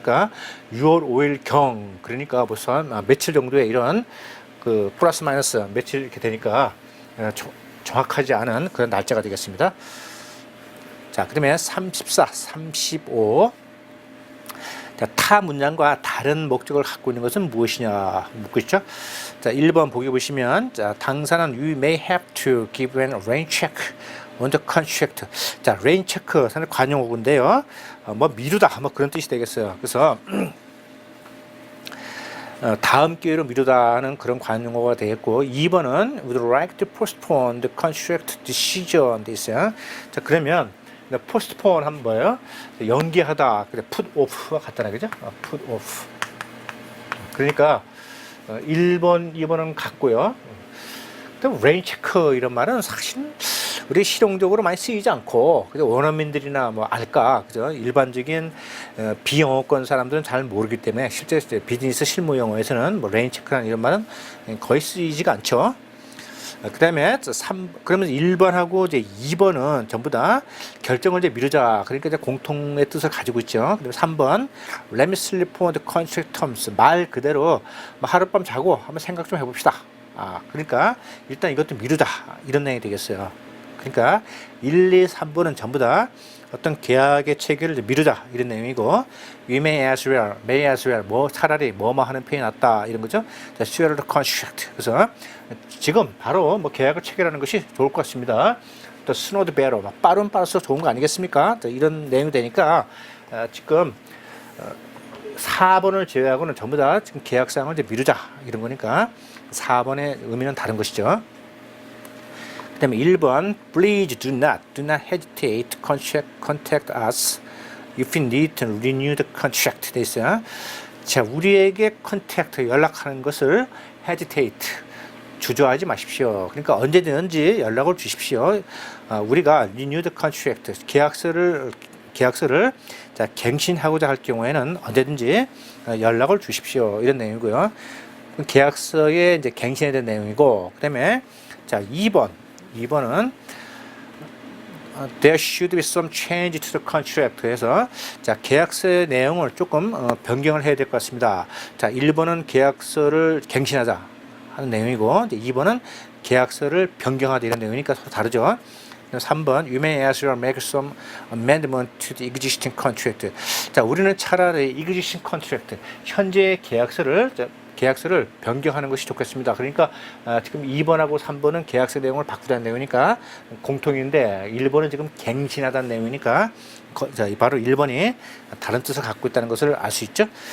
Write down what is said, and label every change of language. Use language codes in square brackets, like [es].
[ko] 그러니까 6월 5일 경 그러니까 벌써 며칠 정도의 이런 그 플러스 마이너스 며칠 이렇게 되니까 정확하지 않은 그런 날짜가 되겠습니다. 자, 그다음에 34, 35. 자, 타 문장과 다른 목적을 갖고 있는 것은 무엇이냐 묻고 있죠. 자, 1번 보기 보시면 자, 당사는 [en] you may have to give an rain check on the contract. [ko] 자, rain check 상당히 관용어구인데요. 뭐 미루다 뭐 그런 뜻이 되겠어요. 그래서 다음 기회로 미루다는 그런 관용어가 되겠고 2번은 [en] would like to postpone the contract decision [ko] 돼 있어요. 자, 그러면 postpone 하면 뭐예요? 연기하다. 그래 [en] put off [ko] 가 같다나 그죠? [en] put off. [ko] 그러니까 1번, 2번은 같고요. 또 rain check 이런 말은 사실 우리 실용적으로 많이 쓰이지 않고 그죠? 원어민들이나 뭐 알까 그죠? 일반적인 비영어권 사람들은 잘 모르기 때문에 실제 비즈니스 실무 영어에서는 뭐 rain check라는 이런 말은 거의 쓰이지가 않죠. 그다음에 그러면 1번하고 이제 2번은 전부 다 결정을 이제 미루자. 그러니까 이제 공통의 뜻을 가지고 있죠. [en] 그리고 3번 Let me sleep on the contract terms. [ko] 말 그대로 뭐 하룻밤 자고 한번 생각 좀 해봅시다. 그러니까 일단 이것도 미루자. 이런 내용이 되겠어요. 그러니까 1, 2, 3번은 전부 다 어떤 계약의 체결을 미루자 이런 내용이고 [en] we may as well [ko] 뭐 차라리 뭐뭐 하는 편이 낫다 이런 거죠. [en] 자, swear the contract. [ko] 그래서 지금 바로 뭐 계약을 체결하는 것이 좋을 것 같습니다. [en] 또 sooner the better. [ko] 빠르면 빠를수록 좋은 거 아니겠습니까? 이런 내용이 되니까 지금 4번을 제외하고는 전부 다 지금 계약사항을 이제 미루자 이런 거니까 4번의 의미는 다른 것이죠. 그 다음에 1번 [en] Please do not hesitate to contact us if you need to renew the contract [ko] 돼 있어요. 자, 우리에게 contact 연락하는 것을 hesitate 주저하지 마십시오. 그러니까 언제든지 연락을 주십시오. 우리가 [en] renew the contract [ko] 계약서를 자, 갱신하고자 할 경우에는 언제든지 연락을 주십시오. 이런 내용이고요. 계약서에 이제 갱신해야 되는 내용이고, 그다음에 자, 2번은 [en] There should be some change to the contract. [ko] 해서 자, 계약서의 내용을 조금 변경을 해야 될 것 같습니다. 자, 1번은 계약서를 갱신하자 하는 내용이고, 이제 2번은 계약서를 변경하다 이런 내용이니까 서로 다르죠. [en] 3번 You may as well make some amendment to the existing contract. [ko] 자, 우리는 차라리 [en] existing contract [ko] 현재 계약서를 변경하는 것이 좋겠습니다. 그러니까 지금 2번하고 3번은 계약서 내용을 바꾸자는 내용이니까 공통인데 1번은 지금 갱신하다는 내용이니까 바로 1번이 다른 뜻을 갖고 있다는 것을 알 수 있죠.